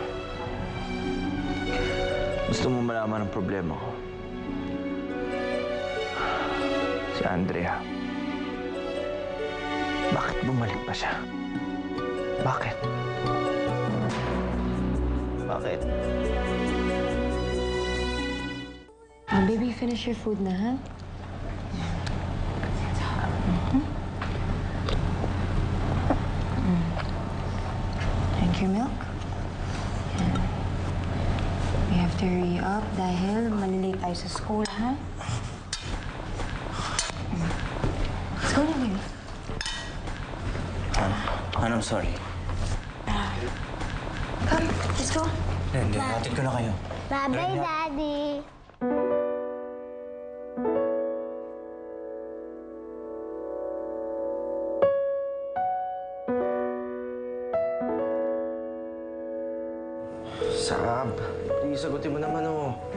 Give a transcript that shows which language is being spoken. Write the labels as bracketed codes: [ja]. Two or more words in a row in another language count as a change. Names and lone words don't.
[tl] Gusto mo malaman ang problema ko? Si Andrea. Bakit bumalik pa siya? Bakit? Bakit? [en] Baby, finish your food na, ha? Drink your milk. We have to hurry up [tl] dahil malilate tayo sa school, ha? [en] Let's go na, baby. I'm sorry. Come, let's go. [tl] Hindi, hatid ko na kayo. [en] Bye-bye, Daddy. [tl] Sab, please, sagutin mo naman, oh.